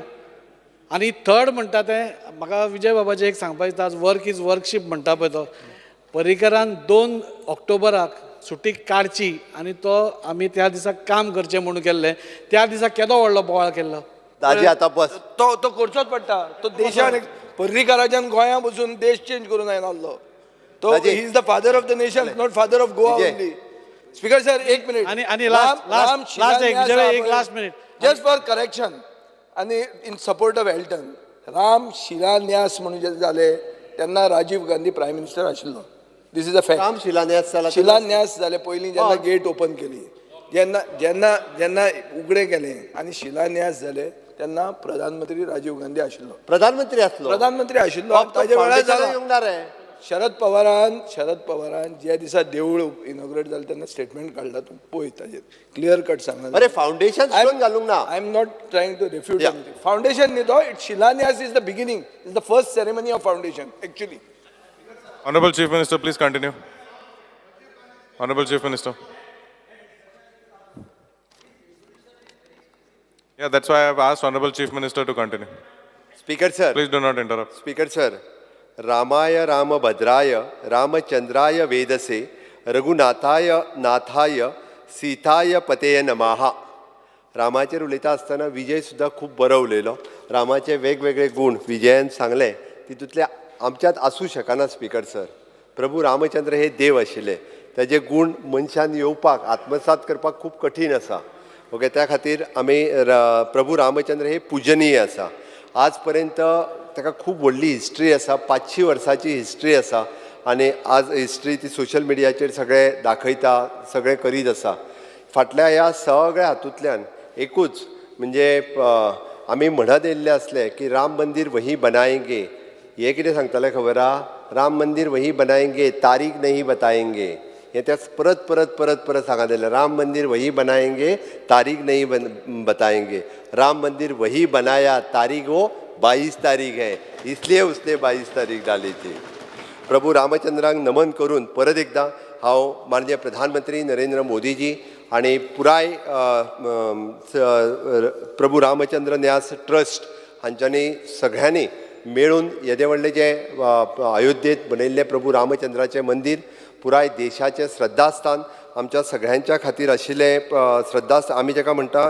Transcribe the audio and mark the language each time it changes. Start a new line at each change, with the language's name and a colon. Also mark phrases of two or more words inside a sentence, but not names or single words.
Konkani: आनी थर्ड म्हणटा तें म्हाका विजय बाबाचें एक सांगपाक दिसता आज
English: work is worship
Konkani: म्हणटा पळय तो पर्रीकरान 2 ऑक्टोबराक सुटी काडची आनी तो आमी त्या दिसा काम करचें म्हणून केल्लें. त्या दिसा केदो व्हडलो बोवाळ केल्लो ताजी आतां बस तो करचोच पडटा. तो देशान पर्रीकाराच्यान गोंया बसून देश चेंज करून आयलो तो
English: he is the father of the nation not father of Goa only. Speaker sir
Konkani: एक मिनिट आनी
English: last minute just for correction
Konkani: आनी
English: in support of
Konkani: एल्टन राम शिलान्यास म्हणून जे जाले तेन्ना राजीव गांधी
English: prime minister
Konkani: आशिल्लो.
English: this is a fact.
Konkani: राम शिलान्यास जाले पयलीं जेन्ना
English: gate open
Konkani: केली जेन्ना जेन्ना जेन्ना उगडे केले आनी शिलान्यास जाले तेन्ना प्रधानमंत्री राजीव गांधी आशिल्लो. प्रधानमंत्री आशिल्लो ताजे वेळार जाला. शरद पवारान ज्या दिसा देवूळ इनॉग्रेट जालें तेन्ना स्टेटमेंट काडला तूं पळय ताजेर
English: clear cut
Konkani: सांगला. अरे फावंडेशन स्टोन घालूंक ना.
English: I am not trying to refute foundation
Konkani: न्ही तो
English: it shilanyas is the beginning is the first ceremony of foundation actually. Honorable Chief Minister, please continue. Honorable Chief Minister. Yeah, that's why I have asked Honorable Chief Minister to continue. Speaker sir. Please do not interrupt. Speaker sir.
Sanskrit: रामाय रामभद्राय रामचंद्राय वेदसे रघुनाथाय नाथाय सीताय पतेय नमः.
Konkani: रामाचेर उलयता आसतना विजय सुद्दां खूब बरो उलयलो. रामाचे वेगवेगळे गुण विजयान सांगले तितूंतले आमच्यात आसूं शकना.
English: Speaker sir
Konkani: प्रभू रामचंद्र हे देव आशिल्ले ताजे गुण मनशान येवपाक आत्मसात करपाक खूब कठीण आसा. ओके त्या खातीर आमी प्रभू रामचंद्र हे पूजनीय आसा. आज पर्यंत ताका खूब व्हडली हिस्ट्री आसा 500 वर्सांची हिस्ट्री आसा आनी आज हिस्ट्री ती सोशल मिडियाचेर सगळे दाखयता सगळे करीत आसा. फाटल्या ह्या सगळ्या हातूंतल्यान एकूच म्हणजे आमी म्हणत येयल्ले आसले की
Hindi: राम मंदिर वही बनाएंगे.
Konkani: हे कितें सांगताले खबर आहा?
Hindi: राम मंदिर वही बनाएंगे तारीख नहीं बताएंगे.
Konkani: हे त्या परत परत परत परत सांगत येयलें.
Hindi: राम मंदिर वही बनाएंगे तारीख नहीं बताएंगे. राम मंदिर वही बनाया तारीख वो 22 तारीख है इसलिए उसने 22 तारीख डाली थी.
Konkani: प्रभू रामचंद्राक नमन करून परत एकदां हांव माननीय प्रधानमंत्री नरेंद्र मोदीजी आणि पुराय प्रभू रामचंद्र न्यास ट्रस्ट हांच्यांनी सगळ्यांनी मेळून येदे व्हडलें जे अयोध्येत बनयल्लें प्रभू रामचंद्राचें मंदिर पुराय देशाचें श्रद्धास्थान आमच्या सगळ्यांच्या खातीर आशिल्लें श्रद्धास्थान आमी जाका म्हणटा